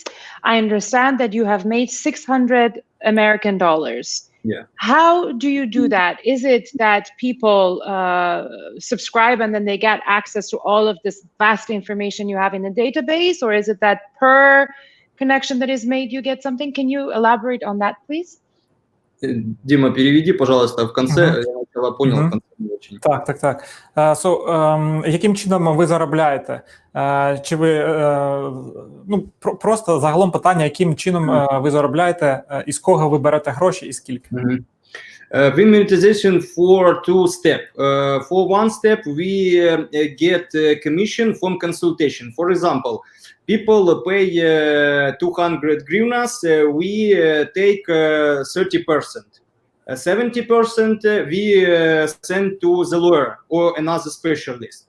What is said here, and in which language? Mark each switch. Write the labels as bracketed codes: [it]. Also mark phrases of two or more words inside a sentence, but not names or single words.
[en] I understand that you have made $600 American. Yeah. How do you do that? Is it that people subscribe and then they get access to all of this vast information you have in the database? Or is it that per connection that is made, you get something? Can you elaborate on that, please? [ru] Дима, переведи, пожалуйста, в конце. Я сначала понял, в конце не очень. [uk] Так. Яким чином ви заробляєте? Чи ви, просто загалом питання, яким чином ви заробляєте, із кого ви берете гроші і скільки? [en] We monetization for two steps. For one step, we get commission from consultation. For example, people pay 200 hryvnias, we take 30%. 70% we send to the lawyer or another specialist.